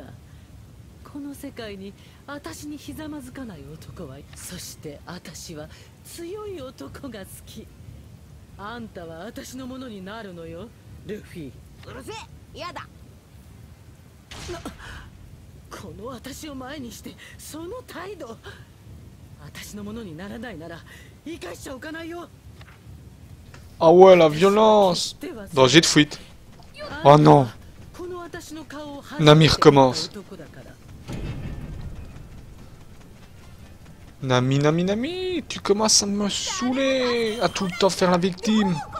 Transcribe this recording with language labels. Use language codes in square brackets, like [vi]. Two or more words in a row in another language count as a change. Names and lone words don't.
[ja] この世界に私にひざまずかない男は、そして私は強い男が好き。あんたは私のものになるのよ、ルフィ。うるせえ、やだ。この私を前にしてその態度。私のものにならないなら生かしちゃおかないよ。 [fr] Ah ouais, la violence. Danger de fuite. Oh non. Nami recommence. Nami, tu commences à me saouler, à tout le temps faire la victime.